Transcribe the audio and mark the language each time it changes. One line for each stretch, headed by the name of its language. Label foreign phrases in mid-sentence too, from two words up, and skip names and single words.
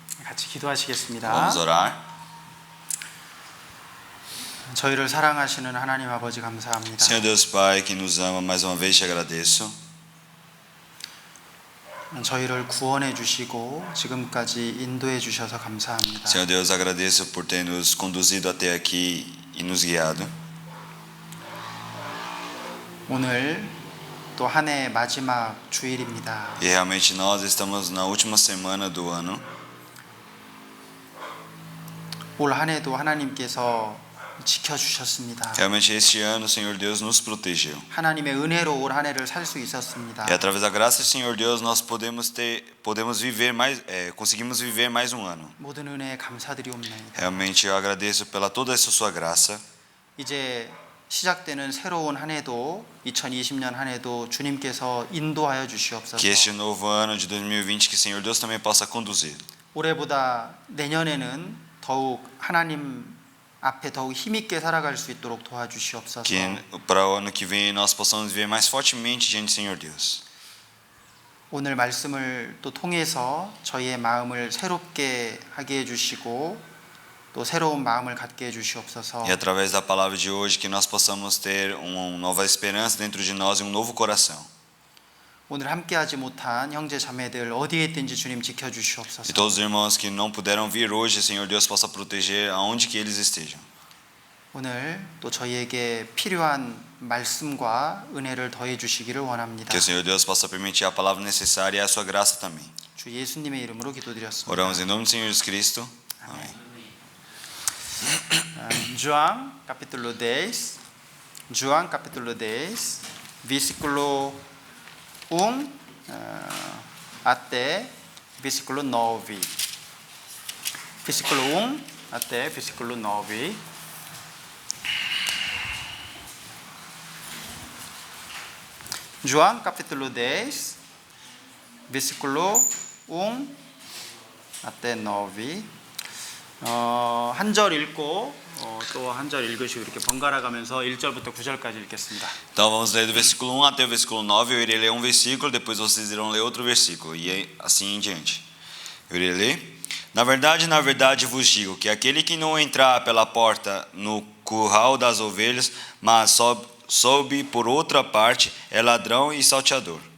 Korean: 같이 기도하시겠습니다.
Portuguese: Vamos orar.
Korean: 저희를 사랑하시는 하나님 아버지 감사합니다.
Portuguese: Senhor Deus Pai, que nos ama, mais uma vez te agradeço.
Korean: 저희를 구원해 주시고 지금까지 인도해 주셔서 감사합니다.
Portuguese: Senhor Deus, agradeço por ter nos conduzido até aqui e nos guiado.
Korean: 오늘 또 한 해 마지막 주일입니다.
Portuguese: E realmente nós estamos na última semana do ano.
Korean: 올 한 해도 하나님께서 지켜주셨습니다.
Portuguese: Realmente este ano o Senhor Deus nos protegeu.
Korean: 하나님의 은혜로 올 한 해를 살 수 있었습니다.
Portuguese: E através da graça do Senhor Deus nós podemos viver mais, conseguimos viver mais um ano.
Korean: 모든 은혜에 감사드리옵나이다.
Portuguese: Realmente eu agradeço pela toda essa sua graça.
Korean: 이제 시작되는 새로운 한 해도 2020년 한 해도 주님께서 인도하여 주시옵소서.
Portuguese: Que este novo ano de 2020 que o Senhor Deus também possa conduzir.
Korean: 올해보다 내년에는 더욱 하나님 앞에 더욱 힘있게 살아갈 수 있도록 도와주시옵소서.
Portuguese: Que para o ano que vem nós possamos viver mais fortemente diante do Senhor Deus.
Korean: 오늘 말씀을 또 통해서 저희의 마음을 새롭게 하게 해주시고 또 새로운 마음을 갖게 해주시옵소서.
Portuguese: E através da palavra de hoje que nós possamos ter uma nova esperança dentro de nós e novo coração.
Korean: 오늘 함께하지 못한 형제 자매들 어디에 있든지 주님 지켜주시옵소서.
Portuguese: E todos os irmãos que não puderam vir hoje, Senhor Deus possa proteger aonde que eles estejam.
Korean: 오늘 또 저희에게 필요한 말씀과 은혜를 더해 주시기를 원합니다.
Portuguese: Que o Senhor Deus possa permitir a palavra necessária e a sua graça também.
Korean: 주 예수님의 이름으로 기도드렸습니다.
Portuguese: Oramos em nome do Senhor Jesus Cristo. Amém. João capítulo 10, João capítulo 10, versículo 1 até versículo 9. Versículo 1 até versículo 9. João capítulo 10, versículo 1 até 9.
Korean: 한 절 읽고 또 한 절 읽으시고 이렇게 번갈아 가면서 1절부터 9절까지 읽겠습니다.
Portuguese: Então vamos ler do versículo 1 até o versículo 9. Eu irei ler um versículo, depois vocês irão ler outro versículo, e assim em diante. Eu irei ler. Na verdade vos digo que aquele que não entrar pela porta no curral das ovelhas, mas sobe por outra parte, é ladrão e salteador.